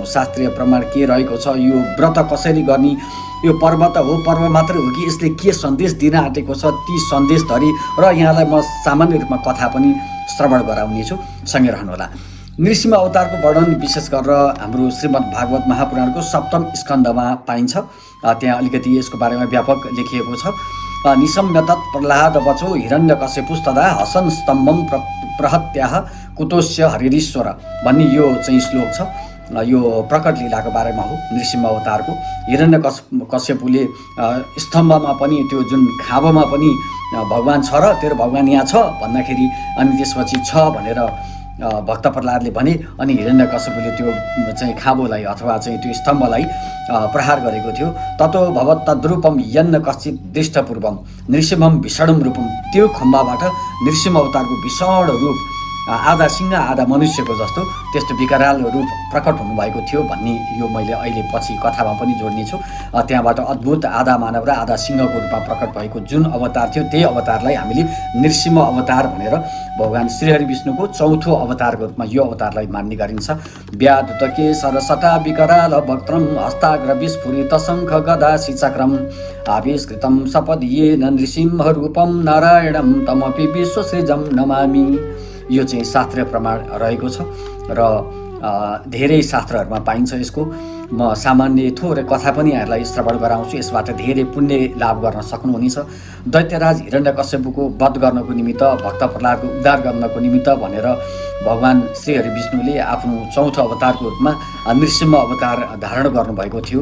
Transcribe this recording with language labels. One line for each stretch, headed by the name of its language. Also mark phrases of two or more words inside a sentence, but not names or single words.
Nepali: शास्त्रीय प्रमाण के रहेको छ, यो व्रत कसरी गर्ने, यो पर्व त हो, पर्व मात्रै हो कि यसले के सन्देश दिन आँटेको छ, ती सन्देशधरि र यहाँलाई म सामान्य रूपमा कथा पनि श्रवण गराउनेछु। सँगै रहनुहोला। नृसिंह अवतारको वर्णन विशेष गरेर हाम्रो श्रीमद् भागवत महापुराणको सप्तम स्कन्धमा पाइन्छ। त्यहाँ अलिकति यसको बारेमा व्यापक लेखिएको छ।
Sanskrit: निशम्यतत् प्रह्लाद वचो हिरण्यकशिपुस्तदा हसन् स्तम्भं प्रहत्याह कुतोस्य हरिरीश्वर
Nepali: भन्ने यो चाहिँ श्लोक छ। यो प्रकट लीलाको बारेमा हो। नृसिंह अवतारको हिरण्यकशिपुले स्तम्भमा पनि त्यो जुन खाँबोमा पनि भगवान छ र तेरो भगवान यहाँ छ भन्दाखेरि अनि त्यसपछि छ भनेर भक्त प्रह्लादले भने अनि हिरण्यकशिपुले त्यो चाहिँ खाँबोलाई अथवा चाहिँ त्यो स्तम्भलाई प्रहार गरेको थियो।
Sanskrit: ततो भवत् तद्रूपम यन्न कश्चित दृष्टपूर्वम नृसिंहम भीषणम रूपम।
Nepali: त्यो खम्बाबाट नृसिंह अवतारको भीषण रूप आधा सिंह आधा मनुष्यको जस्तो त्यस्तो विकराल रूप प्रकट हुनुभएको थियो भन्ने यो मैले अहिले पछि कथामा पनि जोड्नेछु। त्यहाँबाट अद्भुत आधा मानव र आधा सिंहको रूपमा प्रकट भएको जुन अवतार थियो त्यही अवतारलाई हामीले नृसिंह अवतार भनेर भगवान श्रीहरि विष्णुको चौथो अवतारको रूपमा यो अवतारलाई मान्ने गरिन्छ।
Sanskrit: व्याधुतके सरसटा विकराल वक्त्रम हस्ताग्र विस्फुरित शङ्ख गदा शिचक्रम आविष्कृतं सपदीयेन नृसिंह रूपम नारायणं तमपि विश्वसृजं नमामि।
Nepali: यो चाहिँ शास्त्रीय प्रमाण रहेको छ र धेरै शास्त्रहरूमा पाइन्छ यसको। म सामान्य थोरै कथा पनि यहाँलाई श्रवण गराउँछु, यसबाट धेरै पुण्य लाभ गर्न सक्नुहुनेछ। दैत्यराज हिरण्यकशिपुको वध गर्नको निमित्त भक्त प्रह्लादको उद्धार गर्नको निमित्त भनेर भगवान श्रीहरि विष्णुले आफ्नो चौथो अवतारको रूपमा नृसिंह अवतार धारण गर्नुभएको थियो।